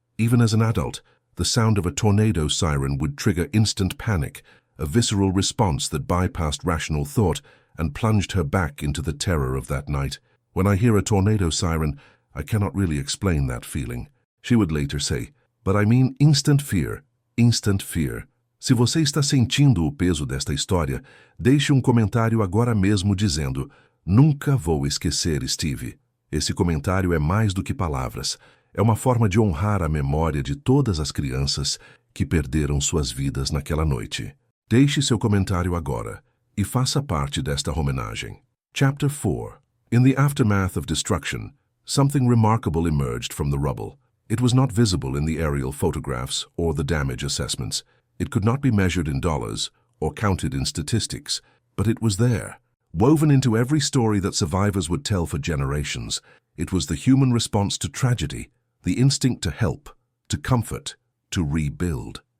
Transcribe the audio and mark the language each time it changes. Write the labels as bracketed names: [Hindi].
[English] Even as an adult, the sound of a tornado siren would trigger instant panic, a visceral response that bypassed rational thought and plunged her back into the terror of that night. When I hear a tornado siren, I cannot really explain that feeling. She would later say, but I mean instant fear, instant fear. [Portuguese] Se você está sentindo o peso desta história, deixe comentário agora mesmo dizendo: Nunca vou esquecer Steve. Esse comentário é mais do que palavras. É uma forma de honrar a memória de todas as crianças que perderam suas vidas naquela noite. Deixe seu comentário agora e faça parte desta homenagem. [English] Chapter 4. In the aftermath of destruction, something remarkable emerged from the rubble. It was not visible in the aerial photographs or the damage assessments. It could not be measured in dollars or counted in statistics, but it was there. Woven into every story that survivors would tell for generations, it was the human response to tragedy, the instinct to help, to comfort, to rebuild.